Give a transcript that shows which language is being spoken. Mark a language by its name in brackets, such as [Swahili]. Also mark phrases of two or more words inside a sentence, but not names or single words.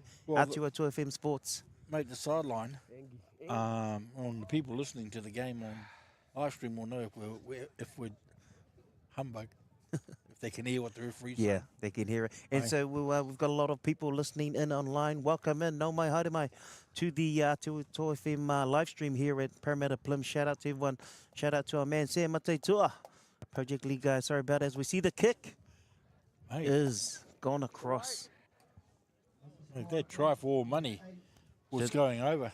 [English] Atiawa Toa FM Sports. Mate, the sideline. On the people listening to the game on live stream will know if we're humbug. If they can hear what the referee's Yeah, saying. they can hear it. And Aye. so we've got a lot of people listening in online. Welcome in, [Māori] no mai, haere mai, [English] to the Atiawa Toa FM live stream here at Parramatta Plym. Shout out to everyone. Shout out to our man, Sam Ngati Toa. Project League guy, sorry about it. As we see the kick is gone across. That try for all money was going over.